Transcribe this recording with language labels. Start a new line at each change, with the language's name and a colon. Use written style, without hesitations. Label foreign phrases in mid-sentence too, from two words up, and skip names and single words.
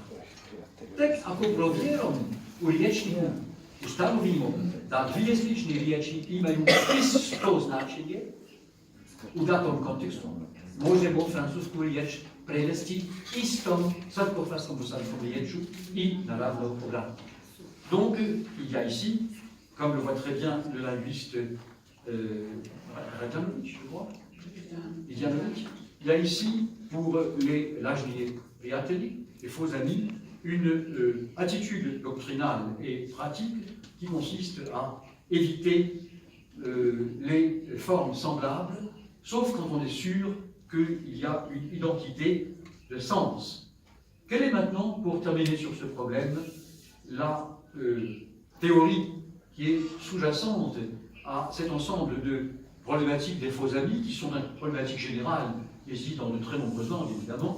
Serbian: Tek ako provjerom u riječniku ustanovimo da dvije slične riječi imaju isto značenje u datom kontekstu, možemo francusku riječ prevesti istom srpsko-hrvatsko-bosanskom riječu I naravno obratno.
French: Donc, il y a ici, comme le voit très bien le linguiste Radjanovic, je crois, il y a ici, pour les
Serbian: lažni prijatelji,
French: les faux amis, une attitude doctrinale et pratique qui consiste à éviter les formes semblables, sauf quand on est sûr qu'il y a une identité de sens. Quelle est maintenant, pour terminer sur ce problème, la théorie qui est sous-jacente à cet ensemble de problématiques des faux amis, qui sont une problématique générale, ici dans de très nombreuses langues évidemment.